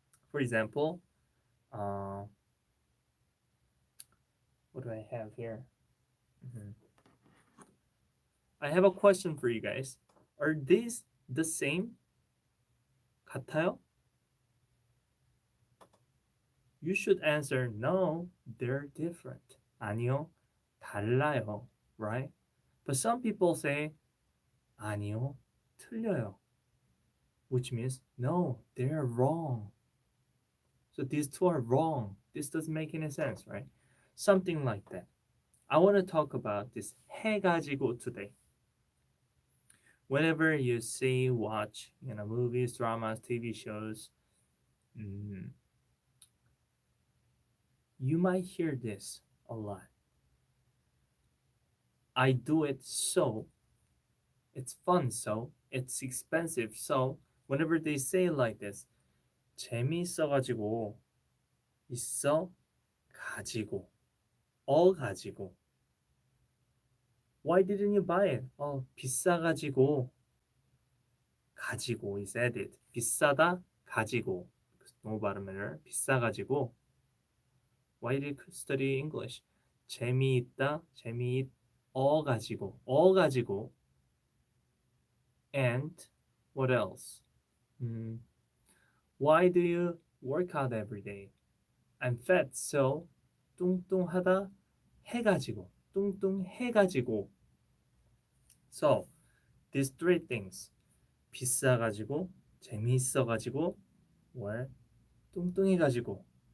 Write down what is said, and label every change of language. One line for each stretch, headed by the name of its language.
English: For example, uh, what do I have here? Mhm. I have a question for you guys. Are these the same?
Korean: 같아요?
English: You should answer no, they're different.
Korean: 아니요, 달라요,
English: right? But some people say
Korean: 아니요, 틀려요,
English: which means no, they're wrong. So these two are wrong. This doesn't make any sense, right? Something like that. I want to talk about this 해가지고 today. Whenever you see, watch, movies, dramas, TV shows, mm, you might hear this a lot. I do it so, it's fun so, it's expensive so, whenever they say it like this,
Korean: 재미있어가지고, 있어, 가지고, 가지고.
English: Why didn't you buy it?
Korean: 비싸가지고,
English: 가지고 is added.
Korean: 비싸다, 가지고.
English: No bottom error.
Korean: 비싸가지고.
English: Why did you study English?
Korean: 재미있다, 가지고, 가지고.
English: And what else? Why do you work out every day? I'm fat, so
Korean: 뚱뚱하다 해가지고, 뚱뚱해가지고.
English: So these three things, 비싸가지고, 재미있어가지고, or 뚱뚱해가지고.